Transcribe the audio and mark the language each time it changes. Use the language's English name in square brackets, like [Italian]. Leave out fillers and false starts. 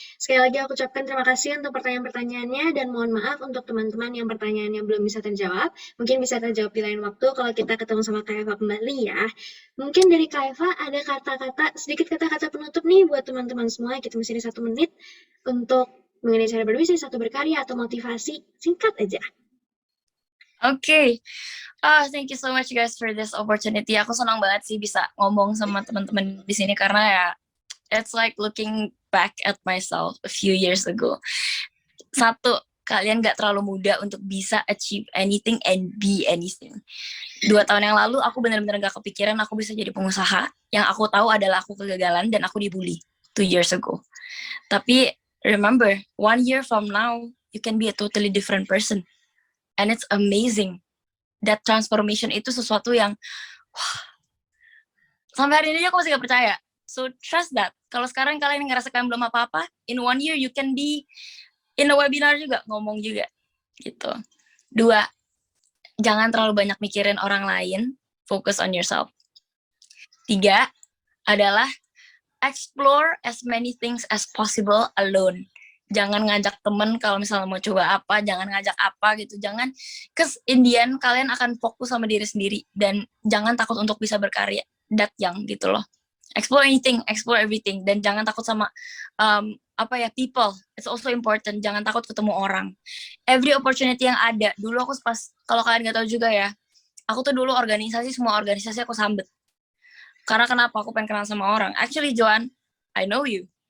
[Indonesian] Sekali lagi aku ucapkan terima kasih untuk pertanyaan-pertanyaannya, dan mohon maaf untuk teman-teman yang pertanyaannya belum bisa terjawab. Mungkin bisa terjawab di lain waktu kalau kita ketemu sama Kak Eva kembali ya. Mungkin dari Kak Eva ada sedikit kata-kata penutup nih buat teman-teman semua. Kita masih ada 1 menit untuk mengenai cara berbisnis atau berkarya atau motivasi, singkat aja. Oke. [English] Thank you so much guys for this opportunity. [Indonesian] Aku senang banget sih bisa ngomong sama teman-teman di sini, karena ya [English] it's like looking back at myself a few years ago. [Indonesian] 1, kalian gak terlalu muda untuk bisa [English] achieve anything and be anything. [Indonesian] 2 tahun yang lalu aku benar-benar gak kepikiran aku bisa jadi pengusaha. Yang aku tahu adalah aku kegagalan dan aku dibully [English] 2 years ago. Tapi remember, 1 year from now, you can be a totally different person. And it's amazing. That transformation [Indonesian] itu sesuatu yang, wah, sampai hari ini aku masih gak percaya. So trust that. Kalau sekarang kalian ngerasa kalian belum apa-apa, [English] in 1 year you can be in a webinar [Indonesian] juga, ngomong juga. Gitu. 2, jangan terlalu banyak mikirin orang lain, [English] focus on yourself. 3, adalah explore as many things as possible alone. [Indonesian] Jangan ngajak temen kalau misalnya mau coba apa, jangan ngajak apa gitu, jangan, [English] cause in the end [Indonesian] kalian akan fokus sama diri sendiri, dan jangan takut untuk bisa berkarya, [English] that young [Indonesian] gitu loh. [English] Explore anything, explore everything, [Indonesian] dan jangan takut sama people, [English] it's also important, [Indonesian] jangan takut ketemu orang. [English] Every opportunity [Indonesian] yang ada, dulu aku pas, kalau kalian gak tahu juga ya, aku tuh dulu semua organisasi aku sambet. Karena kenapa? Aku pengen kenal sama orang. [English] Actually, Joan, I know you.